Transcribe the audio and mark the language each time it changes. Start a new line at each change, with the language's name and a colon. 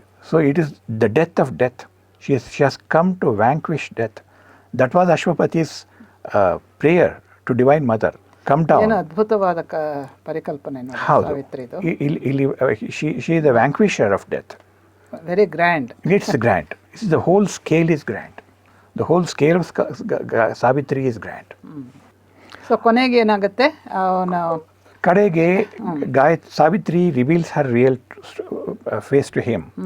English: So it is the death of death. She has come to vanquish death. That was Ashwapati's prayer to Divine Mother. Come down.
Kannada: ಏನು ಅದ್ಭುತವಾದ ಪರಿಕಲ್ಪನೆ ನೋಡಿ ಸಾವಿತ್ರಿದು.
English: She is the vanquisher of death. Very grand. It's grand. The whole scale is grand. The whole scale of Savitri is grand.
Kannada: So ಕೊನೆಗೆ ಏನಾಗುತ್ತೆ,
English: ಕಡೆಗೆ Savitri reveals her real face to him.